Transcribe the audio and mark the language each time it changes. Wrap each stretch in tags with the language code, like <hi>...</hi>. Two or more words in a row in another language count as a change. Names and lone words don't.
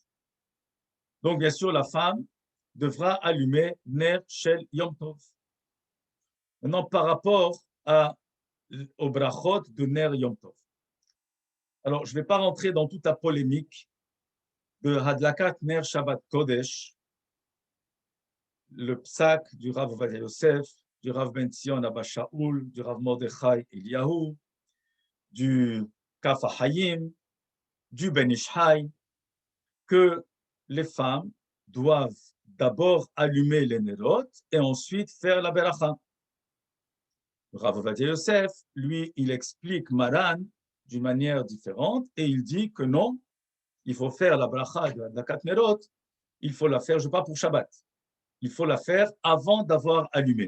<fr>Donc, bien sûr, la femme devra allumer</fr> <he>נר של יום טוב.</he> <fr>Maintenant, par rapport au brachot de</fr> <he>נר יום טוב.</he> <fr>Alors, je ne vais pas rentrer dans toute la polémique de</fr> <he>הדלקת נר שבת קודש,</he> <fr>le psak du Rav Ovadia Yosef, du Rav Ben Zion Abba Shaul, du Rav Mordechai Eliyahu, du Kaf HaHayim, du Ben Ishai, que les femmes doivent d'abord allumer les nerot et ensuite faire la beracha. Le Rav Ovadia Yosef, lui, il explique Maran d'une manière différente et il dit que non, il faut faire la bracha de</fr> <he>הדלקת נרות,</he> <fr>il faut la faire, je ne sais pas pour Shabbat, il faut la faire avant d'avoir allumé.</fr>